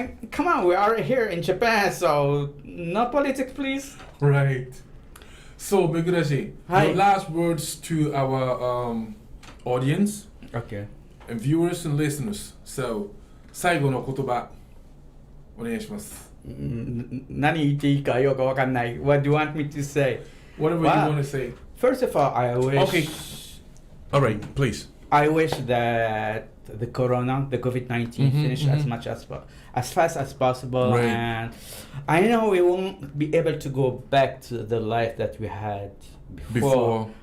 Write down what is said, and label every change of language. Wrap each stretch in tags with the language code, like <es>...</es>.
<en>Come on, we are here in Japan, so no politics, please. Right. So, Megurashi, your last words to our audience. Okay. And viewers and listeners.</en> <ja>So, 最後の言葉お願いします。何言っていいかよくわかんない。</ja> <en>What do you want me to say? Whatever you want to say. First of all, I wish. Okay. All right, please. I wish that the COVID-19 finish as fast as possible, right. And I know we won't be able to go back to the life that we had before.</en>